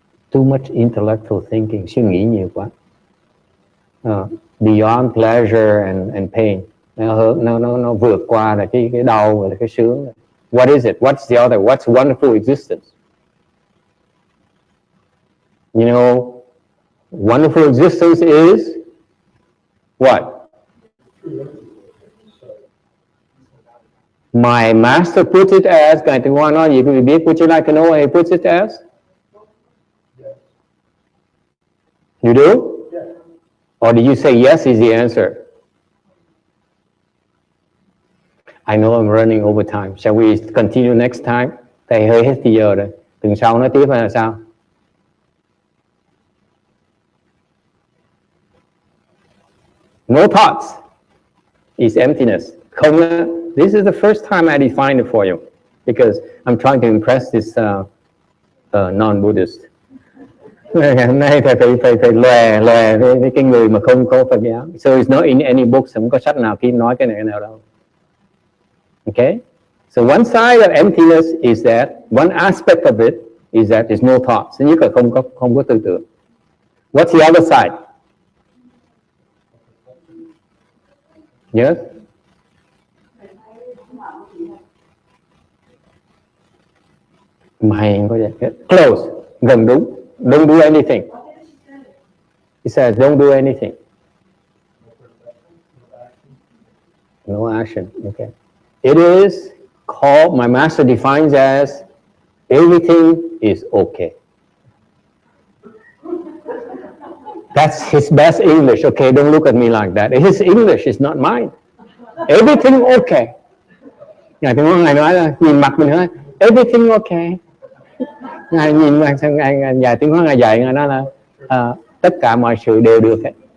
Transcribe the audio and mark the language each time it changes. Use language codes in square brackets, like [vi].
[en] Too much intellectual thinking, [vi] suy nghĩ nhiều quá. [en] Beyond pleasure and pain, [vi] nó vượt qua là cái đau và cái sướng. [en] What is it? What's the other? What's wonderful existence? You know, wonderful existence is what? My master puts it as, [vi] Ngài Tịnh Hoa nói gì quý vị biết? [en] Would you like to know what he puts it as? You do? Or did you say yes is the answer? I know I'm running over time. Shall we continue next time? [vi] Thầy hơi hết thì giờ rồi. Tuần sau nói tiếp hay là sao? [en] No thoughts is emptiness. Không, this is the first time I define it for you because I'm trying to impress this non-Buddhist. [vi] Hôm nay thầy phải lòe với cái người mà không có Phật giáo. [en] So it's not in any books. [vi] Không có sách nào khi nói cái này nào đâu. [en] Okay? So one side of emptiness is that, one aspect of it is that there's no thoughts. [vi] Thứ nhất là không có tư tưởng. [en] What's the other side? Yes? [vi] Mày có vậy? [en] Close. [vi] Gần đúng. [en] Don't do anything. He says, don't do anything. No action. Okay. It is called, my master defines as, everything is okay. That's his best English. Okay, don't look at me like that. His English is not mine. Everything okay. [vi] Ngài Tịnh Hoa Ngài nói là nhìn mặt mình nói, [en] everything okay. [vi] Ngài nhìn mặt sang Ngài Tịnh Hoa Ngài dạy Ngài nói là tất cả mọi sự đều được hết.